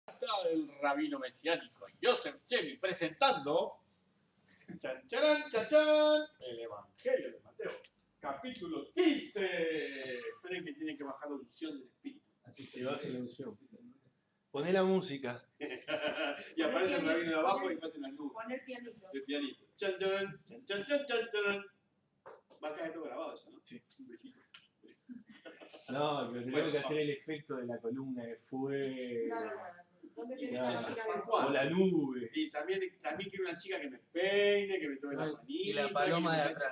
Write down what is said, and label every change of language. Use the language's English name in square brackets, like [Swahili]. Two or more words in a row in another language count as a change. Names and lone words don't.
[Spanish] Está el rabino mesiánico Joseph Chemi presentando chan, charán, chan, chan, el Evangelio de Mateo, capítulo 15. Esperen que tienen que bajar la unción del Espíritu. Así que baje la unción. Poné la música. Y aparece el rabino de abajo y pasen las nubes. Pon el pianito. El pianito. Chan, charán, chan, chan, chan, chan, charán. Va a caer todo grabado eso, ¿no? Sí. Un viejito. No, pero tengo que hacer el efecto de la columna de fuego. ¿Dónde Y tenés nada, la chica ¿por de cuál? O la nube. Y también quiero una chica que me peine, que me tome la manita, Y la paloma que de me eche